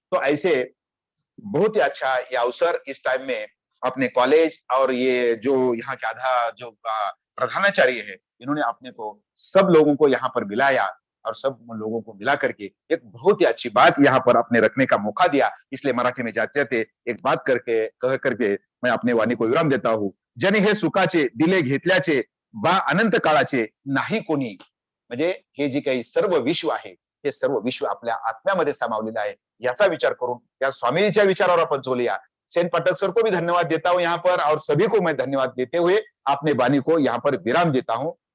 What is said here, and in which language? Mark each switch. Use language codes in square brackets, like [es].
[hi] तो ऐसे बहुत ही अच्छा ये अवसर इस टाइम में अपने कॉलेज और ये जो यहाँ के आधा जो प्रधानाचार्य है, इन्होंने अपने को सब लोगों को यहाँ पर मिलाया और सब लोगों को मिला करके एक बहुत ही अच्छी बात यहाँ पर अपने रखने का मौका दिया। इसलिए मराठी में जाते जाते एक बात कह करके मैं अपने वाणी को विराम देता हूँ। [mr] जनी हे सुखाचे दिले घेतल्याचे बा अनंत काळाचे नाही कोणी, म्हणजे हे जे काही सर्व विश्व आहे हे सर्व विश्व आपल्या आत्म्यामध्ये सामावलेलं आहे, याचा विचार करून या स्वामीजीच्या विचारावर आपण चलूया। [hi] सेन पाठक सर को भी धन्यवाद देता हूं यहाँ पर, और सभी को मैं धन्यवाद देते हुए अपने वाणी को यहाँ पर विराम देता हूं।